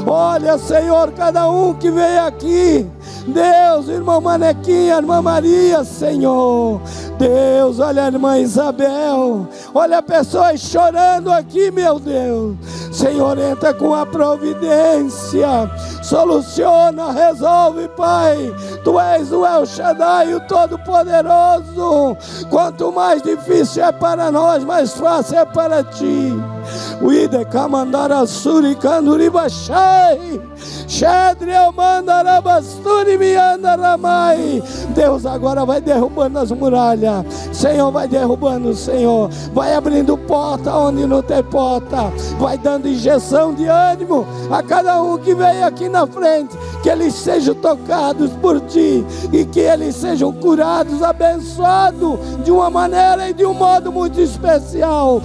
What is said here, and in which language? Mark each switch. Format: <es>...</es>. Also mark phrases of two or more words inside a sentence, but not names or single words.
<pt>Olha, Senhor, cada um que veio aqui, Deus, irmão Manequinha, irmã Maria, Senhor, Deus, olha a irmã Isabel, olha pessoas chorando aqui, meu Deus. Senhor, entra com a providência, soluciona, resolve, Pai. Tu és o El Shaddai, o Todo-Poderoso. Quanto mais difícil é para nós, mais fácil é para ti. Uide kamandara suri kanduri bashai. Shedre mandarabasturi miandaramai. Deus agora vai derrubando as muralhas. Senhor, vai derrubando, Senhor. Vai abrindo porta onde não tem porta. Vai dando injeção de ânimo a cada um que veio aqui na frente. Que eles sejam tocados por ti e que eles sejam curados, abençoados de uma maneira e de um modo muito especial.</pt>